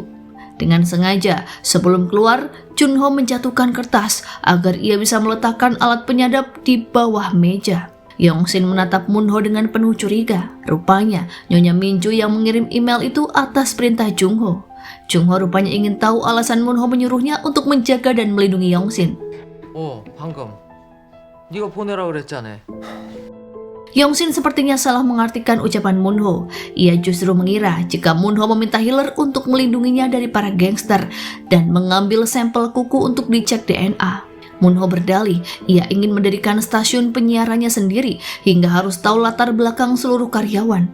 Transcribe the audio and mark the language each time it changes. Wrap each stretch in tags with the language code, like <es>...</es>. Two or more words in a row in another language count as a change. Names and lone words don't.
<id>Dengan sengaja, sebelum keluar, Junho menjatuhkan kertas agar ia bisa meletakkan alat penyadap di bawah meja. Yong-shin menatap Moon-ho dengan penuh curiga. Rupanya, Nyonya Minju yang mengirim email itu atas perintah Junho. Junho rupanya ingin tahu alasan Moon-ho menyuruhnya untuk menjaga dan melindungi Yong-shin.</id> <ko>방금 네가 보내라 그랬잖아.</ko> <id>Yong-shin sepertinya salah mengartikan ucapan Moon-ho. Ia justru mengira jika Moon-ho meminta Healer untuk melindunginya dari para gangster dan mengambil sampel kuku untuk dicek DNA. Moon-ho berdalih ia ingin mendirikan stasiun penyiarannya sendiri hingga harus tahu latar belakang seluruh karyawan.</id>